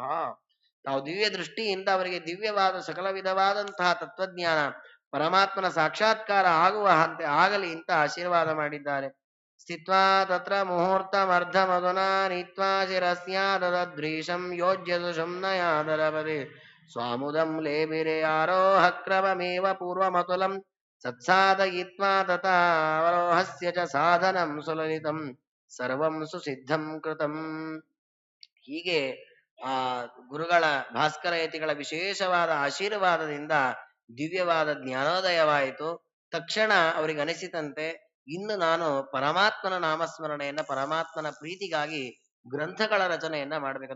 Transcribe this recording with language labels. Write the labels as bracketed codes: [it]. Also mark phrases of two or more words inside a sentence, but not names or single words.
[kn] ತಾವು ದಿವ್ಯ ದೃಷ್ಟಿಯಿಂದ ಅವರಿಗೆ ದಿವ್ಯವಾದ ಸಕಲ ವಿಧವಾದಂತಹ ತತ್ವಜ್ಞಾನ, ಪರಮಾತ್ಮನ ಸಾಕ್ಷಾತ್ಕಾರ ಆಗುವ ಹಂತೆ ಆಗಲಿ ಅಂತ ಆಶೀರ್ವಾದ ಮಾಡಿದ್ದಾರೆ. [sa] ಸ್ಥಿತ್ವಾ ತತ್ರ ಮುಹೂರ್ತಮರ್ಧ ಮಧುನಾ ನೀತ್ವಾ ಶಿರಸ್ಯಾದದ್ರೀಶಂ ಯೋಜ್ಯ ಸುಷುಮ್ನಯಾದರಪದೆ ಸ್ವಾಮುದಂ ಲೇಬಿರೆ ಆರೋಹ ಕ್ರಮಮೇವ ಪೂರ್ವಮತುಲಂ ಸತ್ಸಾಧಯಿತ್ವಾ ತಥಾವರೋಹಸ್ಯ ಚ ಸಾಧನಂ ಸುಲಲಿತಂ ಸರ್ವಂ ಸುಸಿದ್ಧಂ ಕೃತಂ. [kn] ಹೀಗೆ ಆ ಗುರುಗಳ ಭಾಸ್ಕರ ಯತಿಗಳ ವಿಶೇಷವಾದ ಆಶೀರ್ವಾದದಿಂದ ದಿವ್ಯವಾದ ಜ್ಞಾನೋದಯವಾಯಿತು. ತಕ್ಷಣ ಅವರಿಗೆ ಅನಿಸಿತಂತೆ, ಇನ್ನು ನಾನು ಪರಮಾತ್ಮನ ನಾಮಸ್ಮರಣೆಯನ್ನ, ಪರಮಾತ್ಮನ ಪ್ರೀತಿಗಾಗಿ ಗ್ರಂಥಗಳ ರಚನೆಯನ್ನ ಮಾಡ್ಬೇಕಂತ.